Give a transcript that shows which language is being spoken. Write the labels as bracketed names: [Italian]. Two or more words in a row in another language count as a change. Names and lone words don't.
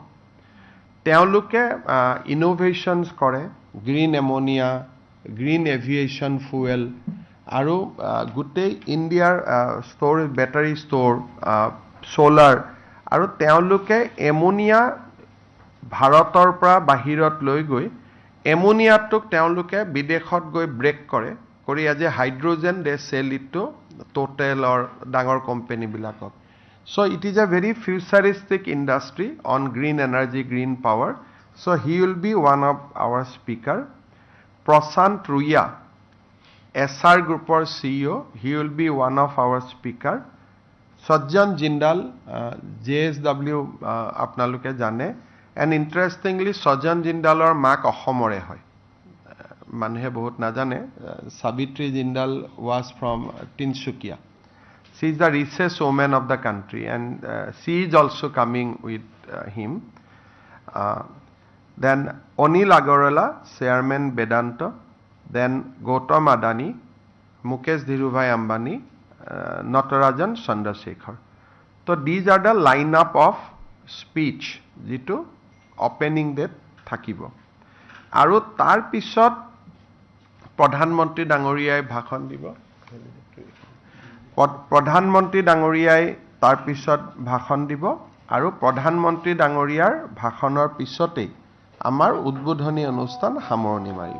[Assamese] তেওঁলোকে ইনোভেশ্যনছ কৰে, [English] green ammonia, green aviation fuel [Assamese] আৰু গোটেই ইণ্ডিয়াৰ ষ্ট'ৰ, [English] battery store, [Assamese] ছ'লাৰ, আৰু তেওঁলোকে এমনিয়া ভাৰতৰ পৰা বাহিৰত লৈ গৈ এমনিয়াটোক তেওঁলোকে বিদেশত গৈ ব্ৰেক কৰে, কৰি [English] as a hydrogen they sell it to Totalৰ [Assamese] ডাঙৰ কোম্পানীবিলাকক। [English] So it is a very futuristic industry on green energy, green power. So he will be one of our speaker. Prashant Ruya, SR Groupৰ CEO, he will be one of our speaker. [Assamese] Sajjan Jindal, JSW আপোনালোকে জানে, [English] and interestingly [Assamese] Sajjan Jindalৰ মাক অসমৰে হয়, মানুহে বহুত নাজানে। [English] Savitri Jindal was from Tinsukia. She is the richest woman of the country, and she is also coming with him. Then Anil Agarwala, Chairman Vedanta. Then Gautam Adani, Mukesh Dhirubhai Ambani, Natarajan Chandrasekhar. So these are the lineup of speech যিটো opening date থাকিব। [Assamese] আৰু তাৰ পিছত প্ৰধানমন্ত্ৰী ডাঙৰীয়াই ভাষণ দিব। প্ৰধানমন্ত্ৰী ডাঙৰীয়াই তাৰ পিছত ভাষণ দিব আৰু প্ৰধানমন্ত্ৰী ডাঙৰীয়াৰ ভাষণৰ পিছতেই আমাৰ উদ্বোধনী অনুষ্ঠান সামৰণি মাৰিব।